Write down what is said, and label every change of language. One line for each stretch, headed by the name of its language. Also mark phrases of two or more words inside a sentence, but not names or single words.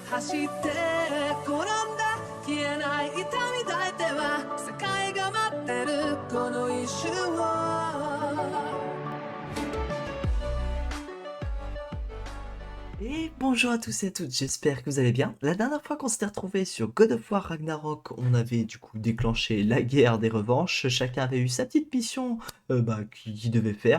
Japanese: して転んだ消えない痛み抱いては世界が待ってるこの一瞬を
French: Et bonjour à tous et à toutes, j'espère que vous allez bien. La dernière fois qu'on s'était retrouvé sur God of War Ragnarok, on avait du coup déclenché la guerre des revanches. Chacun avait eu sa petite mission qu'il devait faire.